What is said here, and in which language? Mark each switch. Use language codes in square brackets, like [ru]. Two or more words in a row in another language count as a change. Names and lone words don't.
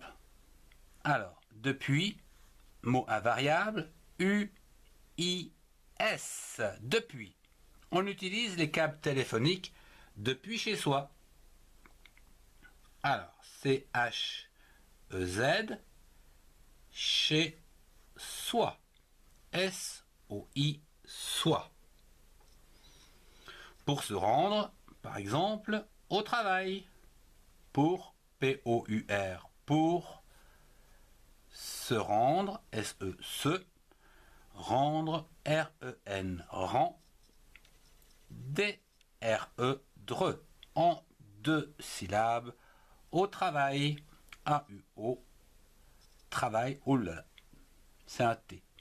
[fr] Alors, depuis, mot invariable, U-I-S, depuis. On utilise les câbles téléphoniques depuis chez soi. Alors, C-H-E-Z, chez soi. S-O-I, soi. Pour se rendre, par exemple, au travail. Pour, P-O-U-R, pour se rendre, S-E, se, rendre, R-E-N, rend, D-R-E, dre, en 2 syllabes, au travail, A-U-O, travail, oh là là, c'est un T.